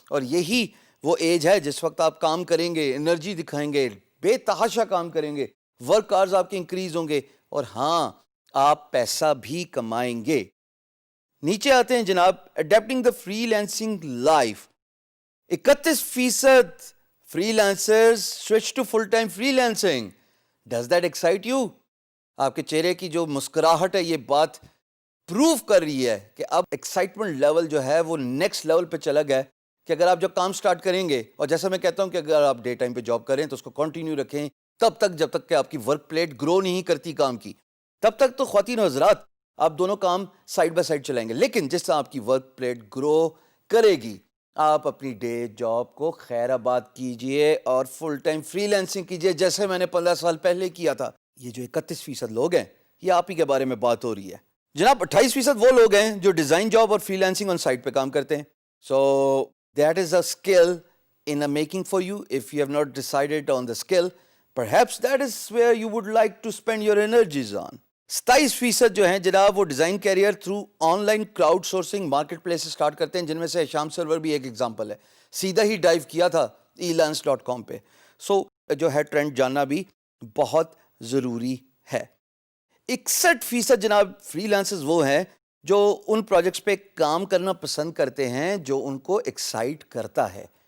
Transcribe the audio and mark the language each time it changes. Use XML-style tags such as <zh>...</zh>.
<ur>اور یہی وہ ایج ہے جس وقت آپ کام کریں گے، انرجی دکھائیں گے، بے تحاشا کام کریں گے، ورک آورز آپ کے انکریز ہوں گے، اور ہاں آپ پیسہ بھی کمائیں گے. نیچے آتے ہیں جناب،</ur> <en>Adapting the freelancing life. 31% freelancers switch to full-time freelancing. Does that excite you?</en> <ur>آپ کے چہرے کی جو مسکراہٹ ہے یہ بات پروو کر رہی ہے کہ اب ایکسائٹمنٹ لیول جو ہے وہ نیکسٹ لیول پہ چلا گیا ہے کہ اگر آپ جب کام سٹارٹ کریں گے, اور جیسا میں کہتا ہوں کہ اگر آپ ڈے ٹائم پہ جاب کریں تو اس کو کنٹینیو رکھیں تب تک جب تک کہ آپ کی ورک پلیٹ گرو نہیں کرتی کام کی, تب تک تو خواتین و حضرات آپ دونوں کام سائڈ بائی سائڈ چلائیں گے. لیکن جس طرح آپ کی ورک پلیٹ گرو کرے گی آپ اپنی ڈے جاب کو خیر آباد کیجئے اور فل ٹائم فری لانسنگ کیجئے جیسے میں نے 15 سال پہلے کیا تھا. یہ جو 31% لوگ ہیں یہ آپ ہی کے بارے میں بات ہو رہی ہے جناب. 28% وہ لوگ ہیں جو ڈیزائن جاب اور فری لانسنگ آن سائٹ پہ کام کرتے ہیں.</ur> <en>So that is a skill in a making for you. If you have not decided on the skill, perhaps that is where you would like to spend your energies on.</en> <ur>27% جو ہیں جناب وہ design career through on line crowd sourcing market place سے start کرتے ہیں, جن میں سے شام سرور بھی ایک ایگزامپل ہے. سیدھا ہی ڈائیو کیا تھا elance.com پہ. سو جو ہے ٹرینڈ جاننا بھی بہت ضروری ہے. 61% جناب فری لانسرز وہ ہیں جو ان پروجیکٹس پہ کام کرنا پسند کرتے ہیں جو ان کو ایکسائٹ کرتا ہے.</ur>